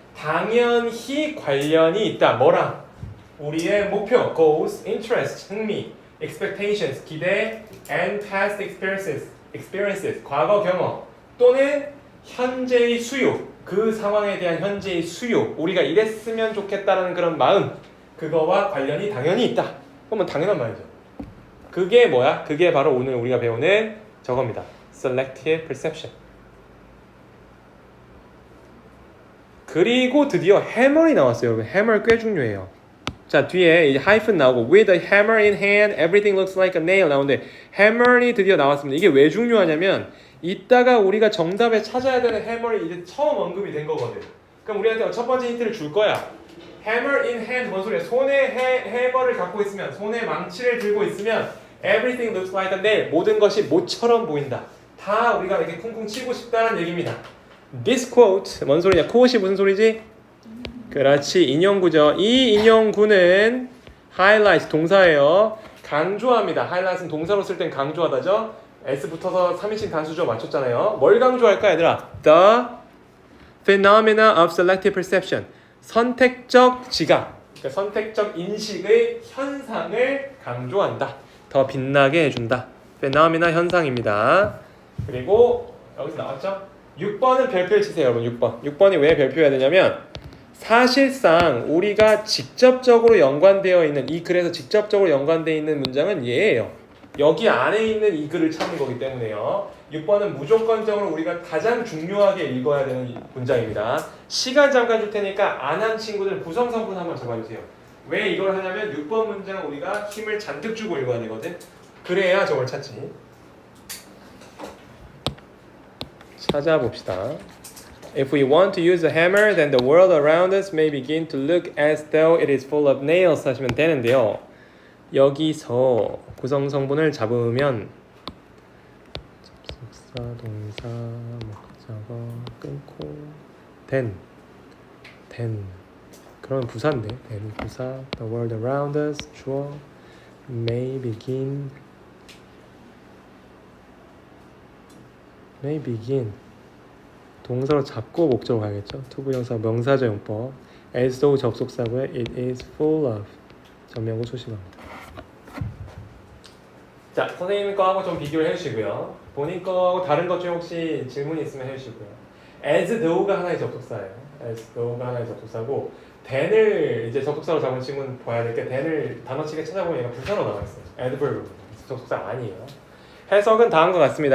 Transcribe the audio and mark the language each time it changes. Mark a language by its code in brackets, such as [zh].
[ko] 당연히 관련이 있다. 뭐랑? 우리의 목표, goals, interest, 흥미, expectations, 기대, [en] and past experiences, [ko] 과거 경험 또는 현재의 수요, 그 상황에 대한 현재의 수요, 우리가 이랬으면 좋겠다는 그런 마음, 그거와 관련이 당연히 있다. 그러면 당연한 말이죠. 그게 뭐야? 그게 바로 오늘 우리가 배우는 저겁니다. [en] Selective perception. [ko] 그리고 드디어 hammer이 나왔어요. 여러분, hammer 꽤 중요해요. 자, 뒤에 이제 하이픈 나오고 [en] with a hammer in hand, everything looks like a nail [ko] 나오는데 hammer이 드디어 나왔습니다. 이게 왜 중요하냐면 이따가 우리가 정답에 찾아야 되는 hammer이 이제 처음 언급이 된 거거든. 그럼 우리한테 첫 번째 힌트를 줄 거야. [en] hammer in hand [ko] 뭔 소리야? 손에 해머를 갖고 있으면, 손에 망치를 들고 있으면 [en] everything looks like a nail, [ko] 모든 것이 못처럼 보인다. 다 우리가 이렇게 쿵쿵 치고 싶다는 얘기입니다. [en] This quote, [ko] 뭔 소리냐? quote이 무슨 소리지? 그렇지, 인용구죠. 이 인용구는 highlight 동사예요. 강조합니다. highlight은 동사로 쓸 땐 강조하다죠. S 붙어서 3인칭 단수죠. 맞췄잖아요. 뭘 강조할까 얘들아? [en] The phenomena of selective perception. [ko] 선택적 지각, 그러니까 선택적 인식의 현상을 강조한다. 더 빛나게 해준다. phenomena 현상입니다. 그리고 여기서 나왔죠? 6번은 별표를 치세요. 여러분 6번. 6번이 왜 별표해야 되냐면 사실상 우리가 직접적으로 연관되어 있는 이 글에서 직접적으로 연관되어 있는 문장은 얘예요. 여기 안에 있는 이 글을 찾는 거기 때문에요. 6번은 무조건적으로 우리가 가장 중요하게 읽어야 되는 문장입니다. 시간 잠깐 줄 테니까 안 한 친구들 부성성분 한번 적어주세요. 왜 이걸 하냐면 6번 문장은 우리가 힘을 잔뜩 주고 읽어야 되거든. 그래야 저걸 찾지. 찾아봅시다. [en] If we want to use a hammer, then the world around us may begin to look as though it is full of nails [ko] 하시면 되는데요. 여기서 구성성분을 잡으면 접속사, 동사, 목적어 끊고 then 그러면 부사인데 then 부사 [en] the world around us [ko] 주어 may begin 동사로 잡고 목적어 가야겠죠. 투부정사 명사절 용법 as though 접속사고요. [en] it is full of [ko] 전명구 수식어입니다. 자, 선생님 거하고 좀 비교를 해주시고요. 본인 거하고 다른 것 중에 혹시 질문이 있으면 해주시고요. as though가 하나의 접속사예요. as though가 하나의 접속사고 then을 이제 접속사로 잡은 친구는 봐야 될 게 then을 단어치게 찾아보면 얘가 부사로 나와 있어요. adverb 접속사 아니에요. 해석은 다음과 같습니다.